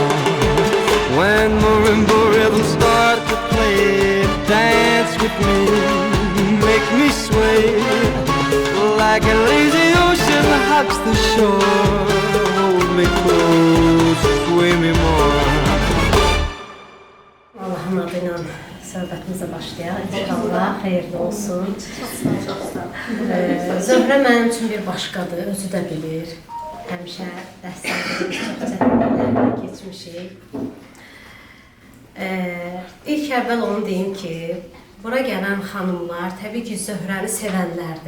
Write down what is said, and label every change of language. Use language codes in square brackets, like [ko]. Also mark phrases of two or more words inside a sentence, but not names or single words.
[en] When marimba rhythms start to play, dance with me, make me sway. Like a lazy ocean hugs the shore, hold me close. swim me more. [az] Allahın adıyla söhbətimizə başlayaq. İnşallah xeyirli olsun. Zöhrə mənim üçün bir başqadır, özü də bilir. Həmişə dəstəklərimiz çox çətinliklərdən keçmişik. İlk əvvəl onu deyim ki, bura gələn xanımlar təbii ki, Zöhrəni sevənlərdir.